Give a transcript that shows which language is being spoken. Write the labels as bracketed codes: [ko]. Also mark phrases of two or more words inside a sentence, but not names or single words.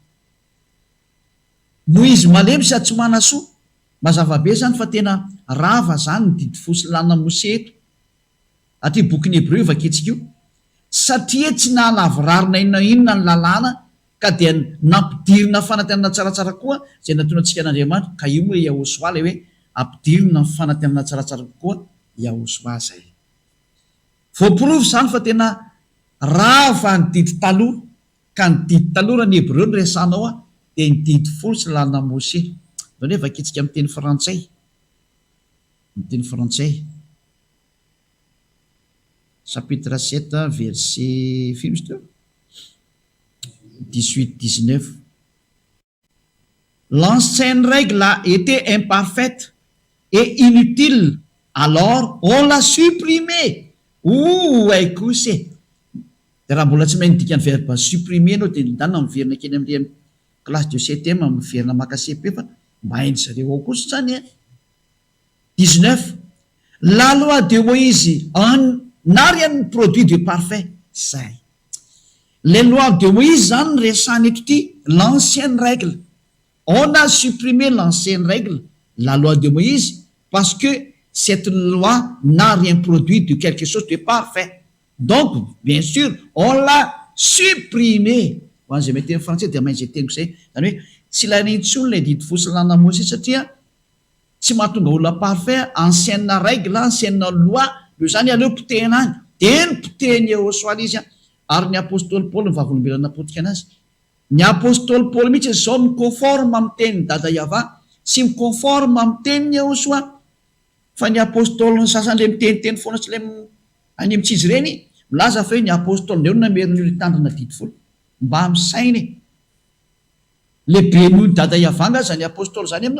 [mg] no izy malemy sady tsy manasoa mazavabe zany fa tena rava zany ny didy folo sy lalàna mose eto aty bokyny hebreu vaketsika io satria tsy nahalavorarina inona inona ny lalàna ka dia nampidirina fanatenana tsaratsara koa zay natona antsika an'andriamanitra ka io moa yahosoa le hoe ampidirina ny fanatenana tsaratsara koa yahosoa zay voaporofo zany fa tena rava ny didy taloha ka ny didy taloha raha ny hebreo ny resanao a dia ny didy folo sy lalana Mose. Zao nefa vakitsika amin'ny teny frantsay, amin'ny teny frantsay [fr] chapitre 7 verset 18-19. L'ancienne règle a été imparfaite et inutile, alors on l'a supprimée. [mg] Ay kosa de raha mbola tsy mahay dikany [fr] verbe supprimer [mg] anao dia nidana miverina keny amin'ny [fr] classe de septième [mg] miverina maka CP fa mba hainy zareo ao kosa zany 19. [fr] La loi de Moïse n'a rien produit de parfait. Zay. Les lois de Moïse [mg] zany resany eto ty [fr] l'ancienne règle. On a supprimé l'ancienne règle, la loi de Moïse, parce que cette loi n'a rien produit de quelque chose de parfait. Donc, bien sûr, on l'a supprimé. [mg] Ho an'izay mety amin'ny français dia maintsy teniko zay. Zany hoe tsy lanintsy olona didy fosilana Mose satria tsy mahatonga olona [fr] parfait, ancienne règle, ancienne loi, [mg] io zany aleo potehina any. Dia ny potehiny Jehosoa izy a. Ary ny apôstôly Paul mivavolombelana napotika anazy. Ny apôstôly Paul mihitsy zao miconforme amin'ny tenin'ny dada Yava, sy miconforme amin'ny tenin'ny Jehosoa. Fa ny apôstôly ny sasany le miteniteny foana tsy le any amin'ny tsizy ireny milaza fa hoe ny apôstôly ndreo nameriny io tandrina didy folo mba misainy lehibe noho ny dada Yava nga zany apôstôly zany aminao.